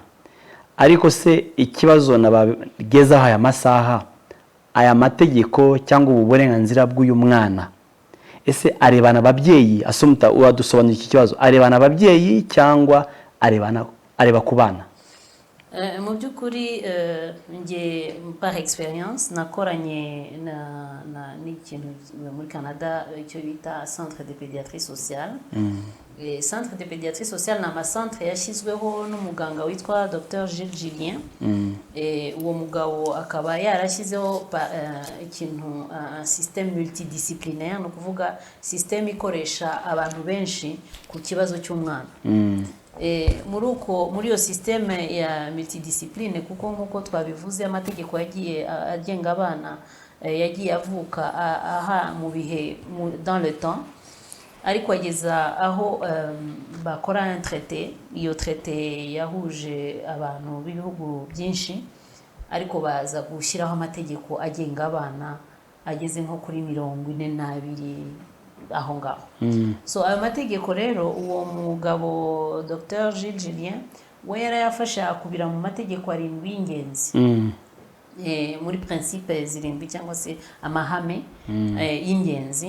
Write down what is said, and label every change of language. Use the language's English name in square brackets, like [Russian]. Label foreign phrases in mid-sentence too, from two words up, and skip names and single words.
[Kinyarwanda] Ariko se ikibazo nabagezaho aya masaha, aya mategeko cyangwa ubu burenganzira bw'uyu mwana, ese arebana ababyeyi? Asumta uradusobanurira iki kibazo, arebana ababyeyi cyangwa areba ku bana? Mu by'ukuri nge [French] par experience [Kinyarwanda] nakoranye n'ikintu muri Canada icyo bita [French] centre de pédiatrie sociale. Centre de pédiatrie sociale [Kinyarwanda] ni amacentre yashyizweho n'umuganga witwa Dr Gilles Julien. Uwo mugabo akaba yarashyizeho ikintu [French] système multidisciplinaire, [Kinyarwanda] no kuvuga système ikoresha abantu benshi ku kibazo cy'umwana. Muri iyo systeme ya multidiscipline, kuko nkuko twabivuze amategeko yagiye agenga abana yagiye avuka aha mu bihe [French] dans le temps, [Kinyarwanda] ariko ageza aho bakora [French] un traité. [Kinyarwanda] Iyo traité yahuje abantu b'ibihugu byinshi, ariko baza gushyiraho amategeko agenga abana ageze nko kuri 42 aho ngaho. So ayo mategeko rero uwo mugabo Dr Gilles Julien we yarayafasha akubira mu mategeko 7 y'ingenzi, muri principe 7 cyangwa se amahame y'ingenzi.